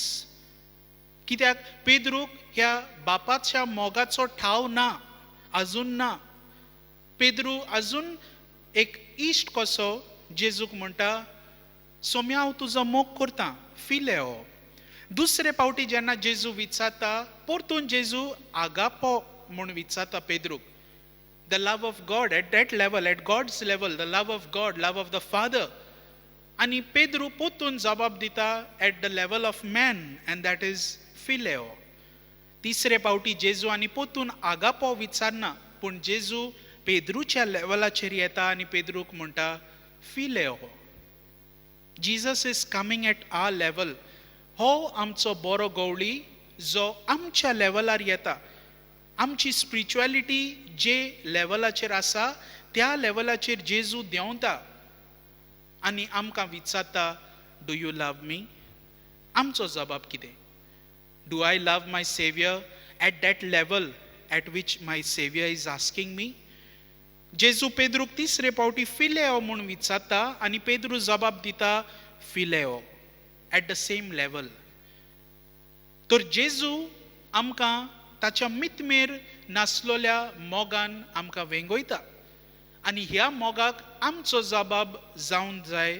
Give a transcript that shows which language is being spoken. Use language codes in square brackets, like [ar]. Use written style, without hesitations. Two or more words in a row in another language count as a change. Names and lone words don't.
[kok] कित्याक पेद्रूक ह्या बापाच्या मोगाचो ठाव ना, अजून ना. पेद्रू अजून एक इश्ट कसो जेजूक म्हणटा सोम्या हांव तुजो मोग करता, फिलेओ. दुसरे फावटी जेन्ना जेजू विचारता परतून जेजू आगापो म्हूण विचारता पेद्रूक. [en] The love of God at that level, at God's level, the love of God, love of the Father. [kok] आनी पेद्रू परतून जबाब दिता [en] at the level of man, and that is [kok] फिलेओ. तिसरे फावटी जेजू आनी परतून आगापो विचारना, पूण जेजू पेद्रूच्या लेवलाचेर येता आनी पेद्रूक म्हणटा फिलेओ. [en] Jesus is coming at our level. [kok] हो आमचो बरो गवळी जो आमच्या लेवलार येता. आमची स्पिरिच्युअलिटी जे लेवलाचेर आसा त्या लेवलाचेर जेजू देंवता आनी आमकां विचारता [en] do you love me. [kok] आमचो जबाब कितें? [en] Do I love my Saviour at that level at which my Saviour is asking me. [kok] जेजू पेद्रूक तिसरे फावटी फिलेओ म्हूण विचारता आनी पेद्रू जबाब दिता फिलेओ [en] at the same level. [kok] तर जेजू आमकां ताच्या मितमेर नासलोल्या मोगान आमकां वेंगयता आनी ह्या मोगाक आमचो जबाब जावंक जाय.